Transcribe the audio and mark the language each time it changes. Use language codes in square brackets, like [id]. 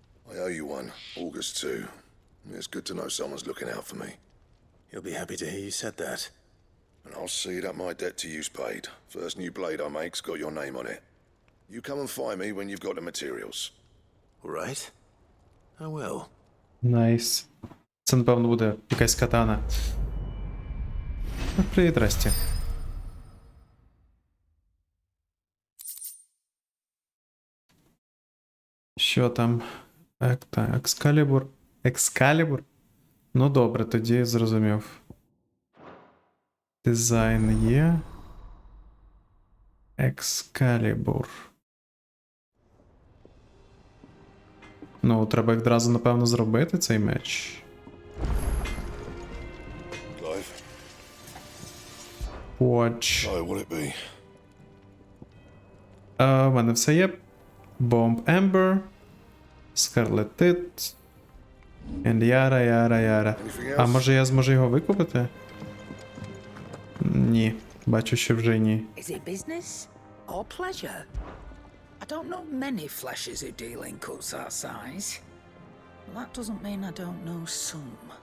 [en] I owe you one, August too. It's good to know someone's looking out for me. He'll be happy to hear you said that. And I'll see that my debt to you's paid. First new blade I make's got your name on it. You come and find me when you've got the materials. All right. I will. [uk] Найс. Це, напевно, буде якась катана. Привіт, Расті. Що там? Так, Екскалібур. Екскалібур? Ну добре, тоді зрозумів. Дизайн є. Екскалібур. Ну, треба відразу, напевно, зробити цей меч. [en] Clive? Watch. Oh, will it be? [uk] У мене все є. Bomb Ember. Scarlet Tit. [en] And яра. [uk] А може я зможу його викупити? Ні. Бачу, що вже ні. [en] Is it business or pleasure? I don't know many fleshes who deal in cuts that size. Well, that doesn't mean I don't know some.